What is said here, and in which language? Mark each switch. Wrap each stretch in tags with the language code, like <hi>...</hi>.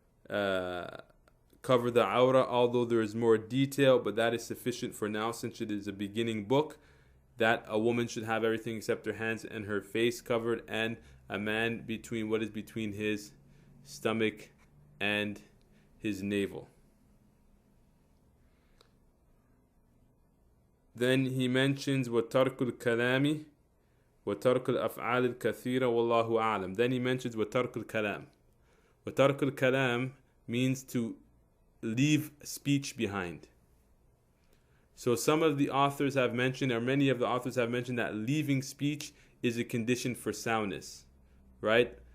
<en>cover the awrah, although there is more detail, but that is sufficient for now since it is a beginning book, that a woman should have everything except her hands and her face covered, and a man between what is between his stomach and his navel. Then he mentions</en> <ar>وَتَرْكُ الْكَلَامِ وَتَرْكُ الْأَفْعَالِ الْكَثِيرَ وَاللَّهُ أَعْلَمُ.</ar> <en>Then he mentions</en> <ar>وَتَرْكُ الْكَلَامِ. وَتَرْكُ الْكَلَامِ</ar> <en>means to leave speech behind. So some of the authors have mentioned, or many of the authors have mentioned, that leaving speech is a condition for soundness, right?</en>